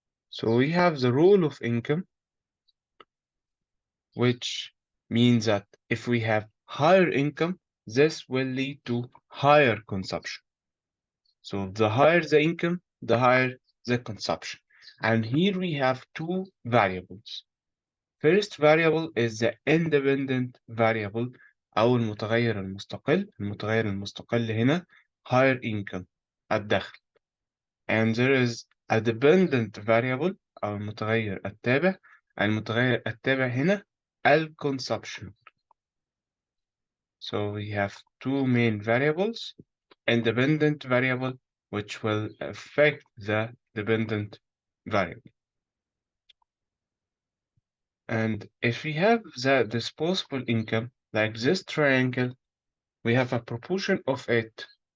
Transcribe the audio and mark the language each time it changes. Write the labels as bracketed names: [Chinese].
[English] So we have the rule of income, which means that if we have higher income, this will lead to higher consumption. So the higher the income, the higher the consumption. And here we have two variables. First variable is the independent variable [Arabic] أو المتغير المستقل. المتغير المستقل هنا [English] higher income [Arabic] الدخل. And there is a dependent variable أو المتغير التابع. المتغير التابع هنا الconsumption. [English] So we have two main variables. Independent variable which will affect the dependent variable. And if we have the disposable income, like this triangle, we have a proportion of it.